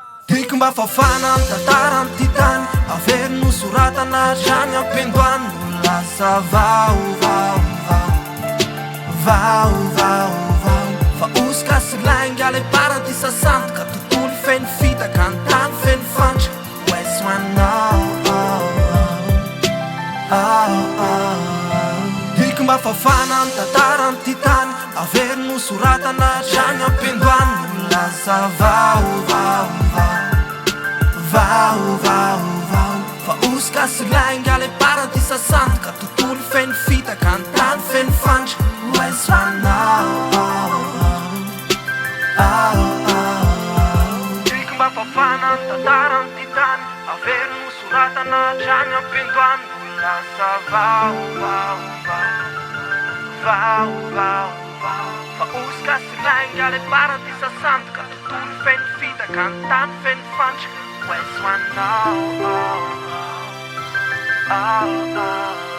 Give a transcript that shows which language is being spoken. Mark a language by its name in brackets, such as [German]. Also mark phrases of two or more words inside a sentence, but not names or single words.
[Malagasy] Tiako mba fafana ny tantarany ty tany. Averino soratana hatrany am-piandohany. Lasa vao, vao, vao. Vao, vao, vao. Fa osika sy lainga le paradisa santo. Ka tontolo feno fitaka, ny tany feno fandry. [English] West one, oh, oh, oh. Oh, oh, oh. [Malagasy] Tiako mba fafana ny tantarany ty tany. Averino soratana hatrany am-piandohany. Lasa vao, vao, vao. Vao, vao, vao. Fa osika sy lainga le paradisa santo. Ka tontolo feno fitaka, ny tany feno fandry. [English] West one, oh, oh, oh. Oh, oh, oh. [Malagasy] Tiako mba fafana ny tantarany ty tany. Averino soratana hatrany am-piandohany. Lasa vao, vao, vao. Vao, vao, vao. Fa osika sy lainga le paradisa santo. Ka tontolo feno fitaka, ny tany feno fandry. West one, oh, oh, oh. Oh, oh, oh.